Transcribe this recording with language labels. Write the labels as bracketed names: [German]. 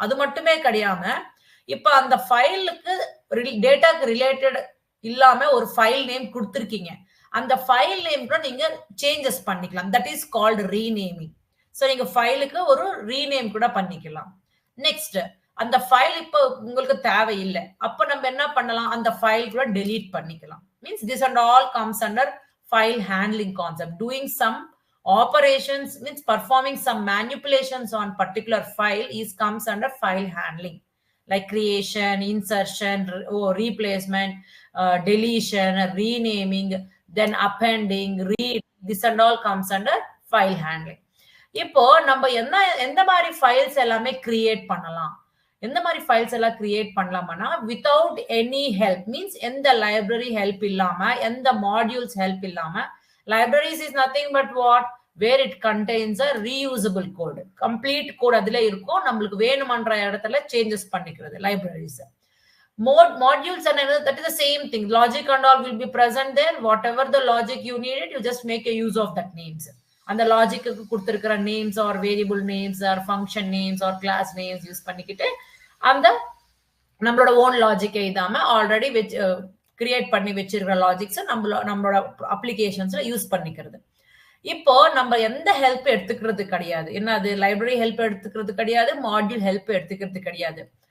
[Tamil] அது மட்டுமே கிடையாம இப்ப அந்த ஃபைலுக்கு டேட்டாக்கு ரிலேட்டட் இல்லாம ஒரு ஃபைல் நேம் கொடுத்துருக்கீங்க, அந்த ஃபைல் நேம் கூட நீங்க சேஞ்சஸ் பண்ணிக்கலாம். [English] That is called renaming. [Tamil] So நீங்க ஃபைலுக்கு ஒரு ரீநேம் கூட பண்ணிக்கலாம். நெக்ஸ்ட் அந்த ஃபைல் இப்போ உங்களுக்கு தேவையில்லை, அப்ப நம்ம என்ன பண்ணலாம்? அந்த ஃபைல் கூட டெலீட் பண்ணிக்கலாம். [English] Means this and all comes under file handling concept. Doing some operations means performing some manipulations on particular file comes under file handling, like creation, insertion, replacement, deletion, renaming, then appending, read. This and all comes under file handling. [Tamil] இப்போ நம்ம எந்த மாதிரி files எல்லாமே create பண்ணலாம், எந்த மாதிரி files எல்லாம் create பண்ணலாம்னா [English] without any help, means [Tamil] எந்த லைப்ரரி ஹெல்ப் இல்லாம எந்த மாடியூல்ஸ் ஹெல்ப் இல்லாம. [English] Libraries is nothing but what? Where it contains a reusable code. Complete code [Tamil] அதுல இருக்கும், நம்மளுக்கு வேணுமன்ற இடத்துல சேஞ்சஸ் பண்ணிக்கிறது libraries. [English] modules and another, that is the same thing. Logic and all will be present there. Whatever the logic you needed, you just make a use of that names. And the logic [Tamil] கொடுத்திருக்கிற [English] names or variable names or function names or class names [Tamil] use பண்ணிக்கிட்டு அந்த நம்மளோட own லாஜிக்கை இதாம already create பண்ணி வச்சிருக்கிற logics நம்மளோட அப்ளிகேஷன்ஸ்ல use பண்ணிக்கிறது. இப்போ நம்ம எந்த ஹெல்ப் எடுத்துக்கிறது கிடையாது. என்னது லைப்ரரி ஹெல்ப் எடுத்துக்கிறது கிடையாது, மாடியூல் ஹெல்ப் எடுத்துக்கிறது கிடையாது.